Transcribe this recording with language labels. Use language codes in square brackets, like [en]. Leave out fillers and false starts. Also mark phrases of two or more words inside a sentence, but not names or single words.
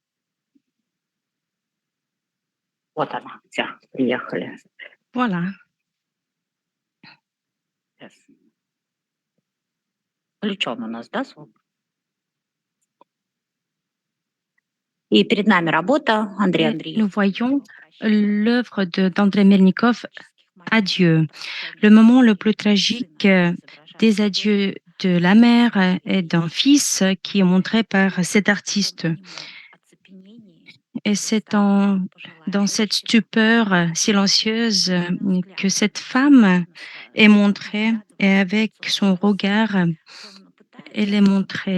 [ru] Вот она, все, приехали. [fr] Voilà. [ru] Сейчас. Включен у нас, да, звук? И перед нами работа Андрея [fr] Et [ru] Андреевича. [fr] nous voyons l'œuvre d'André Melnikov, Adieu. Le moment le plus tragique des adieux de la mère et d'un fils qui est montré par cet artiste. Et c'est dans cette stupeur silencieuse que cette femme est montrée et avec son regard, elle est montrée.